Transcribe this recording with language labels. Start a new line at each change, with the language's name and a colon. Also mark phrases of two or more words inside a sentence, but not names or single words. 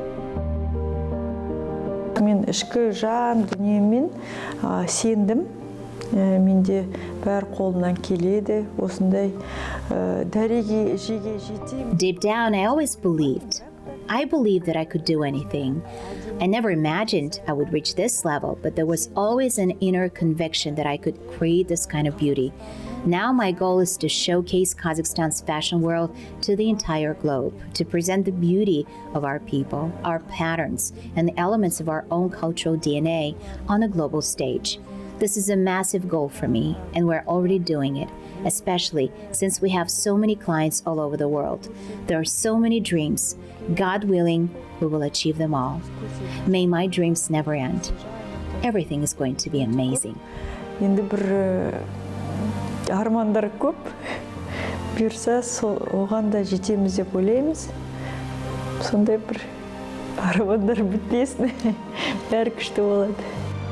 Kazakh: Мен ішкі жан дүниемен сендім, менде бәр қолымнан келеді, осындай дәреге жеге жетейін.
English: Deep down, I always believed. I believed that I could do anything. I never imagined I would reach this level, but there was always an inner conviction that I could create this kind of beauty. Now my goal is to showcase Kazakhstan's fashion world to the entire globe, to present the beauty of our people, our patterns, and the elements of our own cultural DNA on a global stage. This is a massive goal for me, and we're already doing it, especially since we have so many clients all over the world. There are so many dreams. God willing, we will achieve them all. May my dreams never end. Everything is going to be amazing.
Kazakh: Енді бір армандар көп. Бұйырса, оған да жетеміз деп ойлаймыз. Сондай бір армандар бітпесін. Бәрі күшті болады.